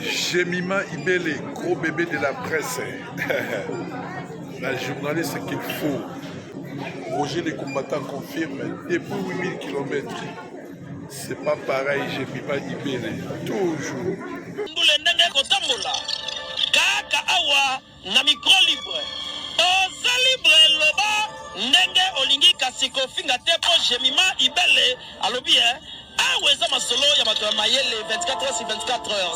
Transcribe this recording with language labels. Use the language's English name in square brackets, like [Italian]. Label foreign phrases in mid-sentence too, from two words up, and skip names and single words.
[French] Jemima Ibele, gros bébé de la presse. La journaliste qu'il faut. Roger les combattants confirme depuis huit mille kilomètres. C'est pas pareil, Jemima Ibele. Toujours. [Lingala] Mbule ndenge kotambola. Kaka awa na [French] micro libre. [Lingala] Oza libre loba ndenge olingi kasi kofinga te po Jemima Ibele alobi, hein. Awa eza masolo ya bato ya mayele [French] vingt-quatre heures sur vingt-quatre heures.